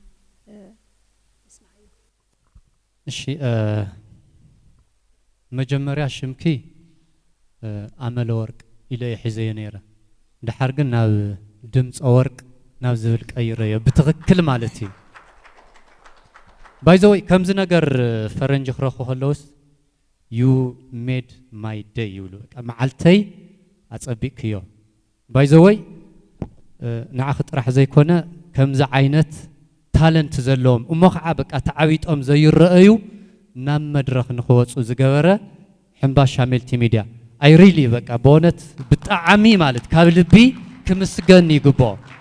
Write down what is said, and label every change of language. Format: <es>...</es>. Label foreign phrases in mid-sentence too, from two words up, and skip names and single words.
<ti>እሺ መጀመርያ ሽምኪ ኣመለ ወርቅ ኢለ ይሕዘየ ነይረ ድሓር ግን ናብ ድምፂ ወርቅ ናብ ዝብል ቀይረዮ ብትኽክል ማለት እዩ</ti> <en>by the way</en> <ti>ከምዚ ነገር ፈረንጂ ክረኽቦ ከለውስ</ti> <en>you made my day</en> <ti>ይብሉ መዓልተይ ኣፀቢቕክዮ</ti> <en>by the way</en> <ti>ንዓኺ ጥራሕ ዘይኮነ ከምዚ ዓይነት ታለንት ዘለዎም እሞ ከዓ በቃ ተዓቢጦም ዘይረአዩ ናብ መድረኽ ንኽወፁ ዝገበረ ሕምባሻ መልቲ ሚድያ</ti> <en>I really</en> <ti>በቃ በእውነት ብጣዕሚ ማለት ካብ ልቢ ክምስገን ይግብኦ</ti>